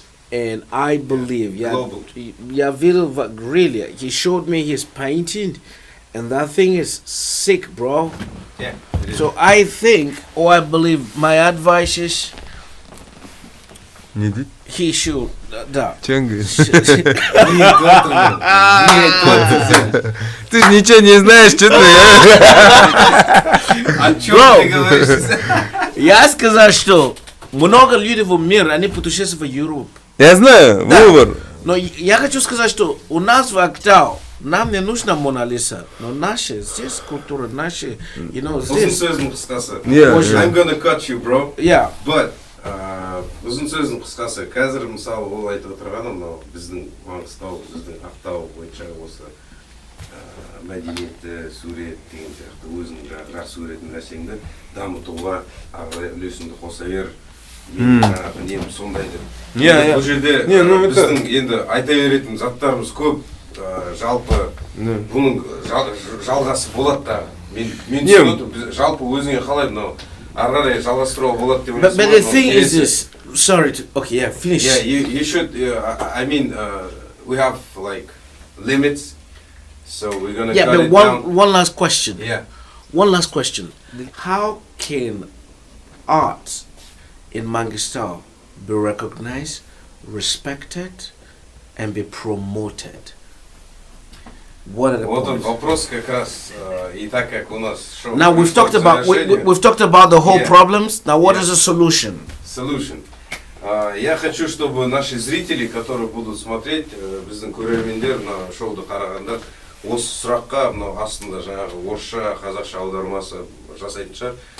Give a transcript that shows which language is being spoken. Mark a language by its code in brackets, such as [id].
[en] And I believe, really, he showed me his painting, and that thing is sick, bro. Yeah. So I think, or I believe, my advice is, [kk] Не ди? [en] he should, [ru] да. Че он говорит? Нет, Ты же ничего не знаешь, что ты. о чем ты говоришь? Я сказал, что много людей в мире, они путешествуют в Европу. Я знаю, Да. выбор. Но я хочу сказать, что у нас в Актау, нам не нужна Мона Лиса, но наши, здесь культура, наши, [en] you know, [kk] Uzun [ru] здесь. [kk] sözün qısqасы. [en] Yeah, I'm gonna cut you, bro. Yeah. [kk] But uzun сөздің қысқасы, қазір мысалы ол айтып отырғаны мынау біздің Маңғыстау, біздің Ақтау бойынша осы мәдениетті, сурет деген сияқты өзінің жақсы көретін нәрсеңді дамытуға ары қарай үлесіңді қоса бер. Жаңағы нем сондай деп. Бұл жерде біздің енді айта беретін заттарымыз көп, жалпы бұның жалғасы болады да. Мен түсініп, жалпы өзіңе қалай мынау ары қарай жалғастыруға болады деп [en] But the thing is this. Sorry. Okay, yeah, finish. Yeah, you should. I mean, we have like limits, so we're gonna Yeah, cut but it one down. one last question. Yeah. One last question. How can art in Mangistau be recognized, respected, and be promoted? What are the [ru] Вот он [en] points? [ru] вопрос как раз и так как у нас шоу. [en] Now we've talked about we've talked about the whole Yeah. problems. Now what Yeah. is the solution? Solution. [ru] Я хочу, чтобы наши зрители, которые будут смотреть, [kk] біздің көрермендер мына шоуды қарағандар, осы сұраққа мынау астында жаңағы орысша, қазақша аудармасы жасайтын шығар.